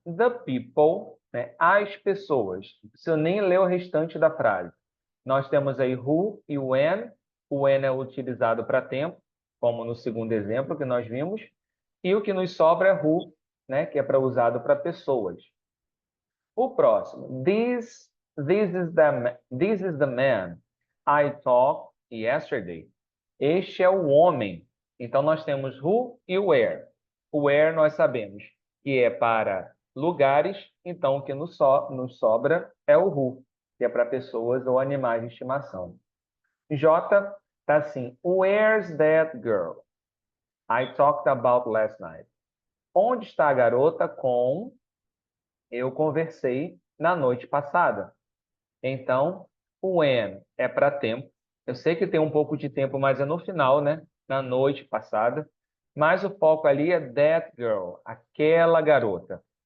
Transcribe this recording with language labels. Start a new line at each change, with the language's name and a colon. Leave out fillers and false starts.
English: The people,
Portuguese: né? As pessoas. Não precisa nem ler o restante da frase. Nós temos aí who e when. O when é utilizado para tempo, como no segundo exemplo que nós vimos. E o que nos sobra é who, né? Que é para usado para pessoas. O próximo.
English: This is the man I talked yesterday.
Portuguese: Este é o homem. Então, nós temos who e where. O where nós sabemos que é para lugares, então o que nos sobra é o who, que é para pessoas ou animais de estimação. J está assim,
English: where's that girl I talked about last night?
Portuguese: Onde está a garota com eu conversei na noite passada? Então, o when é para tempo, Eu sei que tem um pouco de tempo, mas é no final, né? Na noite passada. Mas o foco ali é
English: that girl,
Portuguese: aquela garota.